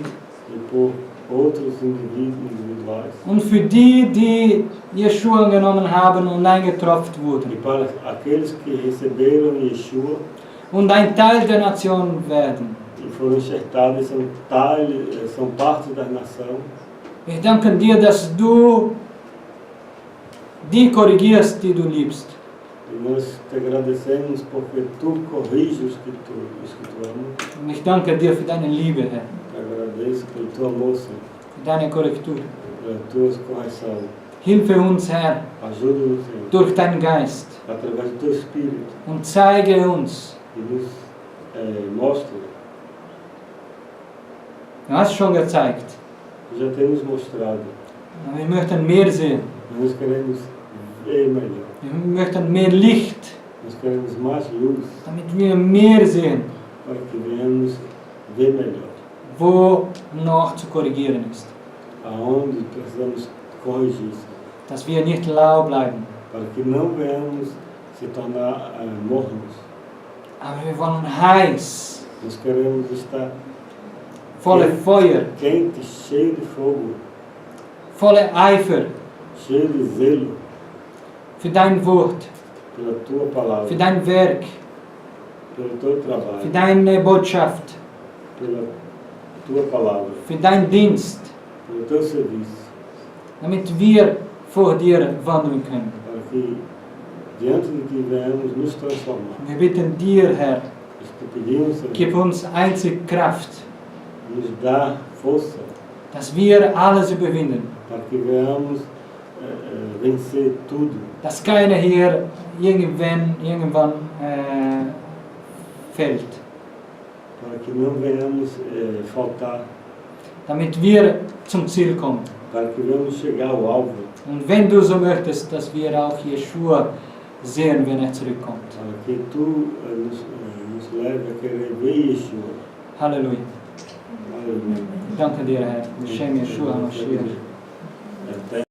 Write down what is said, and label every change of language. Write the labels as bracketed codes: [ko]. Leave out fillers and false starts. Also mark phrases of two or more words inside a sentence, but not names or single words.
[pt] e por outros individuais. [de] Und für die Yeshua genommen haben und eingetropft [pt] E [de] wurden. [pt] para aqueles que receberam Yeshua [de] Und ein Teil der Nation werden. [pt] e foram enxertados e são parte da nação. [de] Wir danken dir, dass du die korrigierst, die du liebst. [pt] E nós te agradecemos porque tu corriges os que tu amas. [de] Und ich danke dir für deine Liebe, Herr, [pt] Te agradeço pelo teu amor, Senhor, [de] für deine Korrektur. [pt] pela tua correção. [de] Hilfe uns, Herr, [pt] Ajuda-nos, Senhor, [de] durch deinen Geist [pt] através do teu Espírito [de] und zeige uns. [pt] e nos mostra. [de] Du hast schon gezeigt, [pt] Já temos mostrado, [de] aber wir möchten mehr sehen. [pt] mas nós queremos ver melhor. [de] Wir möchten mehr Licht, [pt] Nós queremos mais luz [de] damit wir mehr sehen, [pt] para que venhamos ver melhor. [de] wo noch zu korrigieren ist. [pt] Aonde precisamos corrigir, Senhor, [de] Dass wir nicht lau bleiben, [pt] para que não venhamos se tornar mornos. [de] aber wir wollen heiß, [pt] Nós queremos estar [de] voller Feuer, [pt] quente, cheio de fogo, [de] voller Eifer [pt] cheio de zelo [de] für dein Wort, [pt] pela tua palavra, [de] für dein Werk, [pt] pelo teu [de] für [pt] trabalho, [de] deine Botschaft, [pt] pela tua palavra, [de] für deinen Dienst, [pt] pelo teu serviço, [de] damit wir vor dir wandeln können. [pt] para que diante de ti venhamos nos transformar. [de] Wir bitten dir, Herr, [pt] Nós te pedimos, Senhor, [de] gib uns einzig Kraft, [pt] nos dá força [de] dass wir alles überwinden, [pt] para que venhamos vencer tudo, [de] dass keiner hier irgendwann fällt, [pt] para que não venhamos faltar, [de] damit wir zum Ziel kommen. [pt] para que venhamos chegar ao alvo, [de] Und wenn du so möchtest, dass wir auch Yeshua sehen, wenn er zurückkommt. [pt] para que tu nos leve a querer ver Yeshua. [de] Halleluja. [pt] Aleluia. infelizmente. [de] Danke dir, Herr. [he] בשם ישוע המשיח. [pt] Até